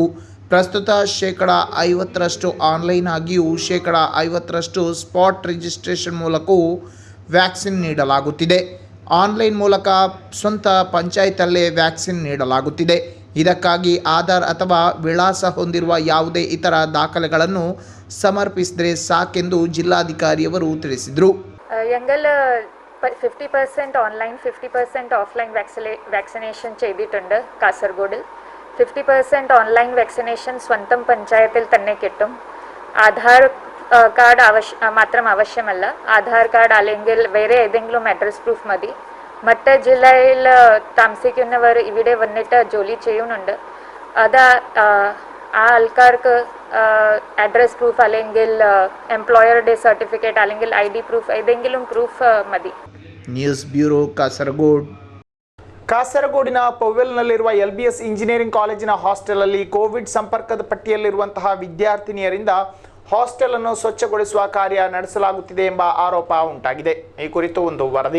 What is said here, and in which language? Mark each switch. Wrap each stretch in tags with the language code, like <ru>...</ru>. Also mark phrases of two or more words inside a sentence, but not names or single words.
<kn>ಪ್ರಸ್ತುತ 50% ಆನ್ಲೈನ್ ಆಗಿಯೂ 50%</kn> <en>spot registration</en> <kn>ಮೂಲಕವೂ ವ್ಯಾಕ್ಸಿನ್ ನೀಡಲಾಗುತ್ತಿದೆ. ಆನ್ಲೈನ್ ಮೂಲಕ ಸ್ವಂತ ಪಂಚಾಯತಲ್ಲೇ ವ್ಯಾಕ್ಸಿನ್ ನೀಡಲಾಗುತ್ತಿದೆ. ಇದಕ್ಕಾಗಿ ಆಧಾರ್ ಅಥವಾ ವಿಳಾಸ ಹೊಂದಿರುವ ಯಾವುದೇ ಇತರ ದಾಖಲೆಗಳನ್ನು ಸಮರ್ಪಿಸಿದರೆ ಸಾಕೆಂದು ಜಿಲ್ಲಾಧಿಕಾರಿಯವರು ತಿಳಿಸಿದರು.</kn> <ml>ഞങ്ങൾ 50% ഓൺലൈൻ 50%</ml> <en>offline vaccination</en> <ml>ചെയ്തിട്ടുണ്ട്. കാസർഗോഡ് 50%</ml> <en>online vaccination</en> <ml>സ്വന്തം പഞ്ചായത്തിൽ തന്നെ കിട്ടും. ആധാർ കാർഡ് മാത്രം ആവശ്യമല്ല. ആധാർ കാർഡ് അല്ലെങ്കിൽ വേറെ ഏതെങ്കിലും</ml> <en>address proof</en> <ml>മതി. മറ്റ് ജില്ലയിൽ താമസിക്കുന്നവർ ഇവിടെ വന്നിട്ട് ജോലി ചെയ്യുന്നുണ്ട്. അത് ആ ആൾക്കാർക്ക്</ml> <en>address proof</en> <ml>അല്ലെങ്കിൽ എംപ്ലോയറുടെ സർട്ടിഫിക്കറ്റ് അല്ലെങ്കിൽ</ml> <en>ID proof</en> <ml>ഏതെങ്കിലും പ്രൂഫ് മതി.</ml> <en>news bureau</en> <kn>ಕಾಸರಗೋಡ್. ಕಾಸರಗೋಡಿನ ಪೊವೆಲ್ನಲ್ಲಿರುವ LBS ಇಂಜಿನಿಯರಿಂಗ್ ಕಾಲೇಜಿನ ಹಾಸ್ಟೆಲಲ್ಲಿ ಕೋವಿಡ್ ಸಂಪರ್ಕದ ಪಟ್ಟಿಯಲ್ಲಿರುವಂತಹ ವಿದ್ಯಾರ್ಥಿನಿಯರಿಂದ ಹಾಸ್ಟೆಲ್ ಅನ್ನು ಸ್ವಚ್ಛಗೊಳಿಸುವ ಕಾರ್ಯ ನಡೆಸಲಾಗುತ್ತಿದೆ ಎಂಬ ಆರೋಪ ಉಂಟಾಗಿದೆ. ಈ ಕುರಿತು ಒಂದು ವರದಿ.</kn>